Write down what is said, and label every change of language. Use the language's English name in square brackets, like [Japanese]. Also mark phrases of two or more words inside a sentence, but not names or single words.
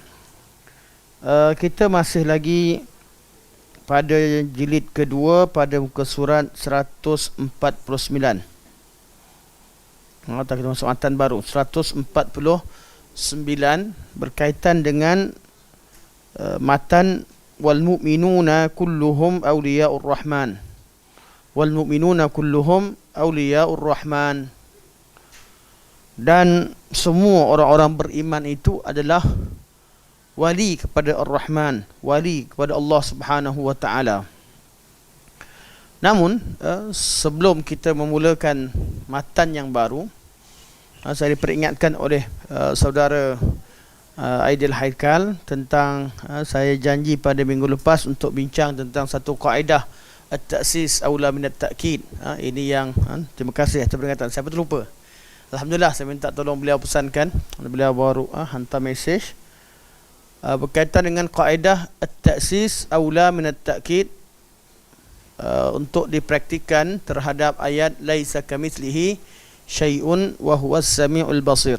[Malay] Kita masih lagi pada jilid kedua pada muka surat 149. Kita masuk matan baru 149 berkaitan dengan matan [Arabic] والمؤمنون كلهم أولياء الرحمن. والمؤمنون كلهم أولياء الرحمن. [Malay] Dan semua orang-orang beriman itu adalah wali kepada Ar-Rahman, wali kepada Allah [Arabic] سبحانه وتعالى. [Malay] Namun sebelum kita memulakan matan yang baru, saya diperingatkan oleh saudara Aidil Haikal tentang saya janji pada minggu lepas untuk bincang tentang satu kaedah [Arabic] التأسيس أولى من التأكيد. [Malay] Ini yang terima kasih atas peringatan. Saya terlupa. Alhamdulillah, saya minta tolong beliau pesankan. Beliau baru hantar mesej berkaitan dengan kaedah [Arabic] التأسيس أولى من التأكيد, [Malay] untuk dipraktikkan terhadap ayat [Arabic] ليس كمثله شيء وهو السميع البصير.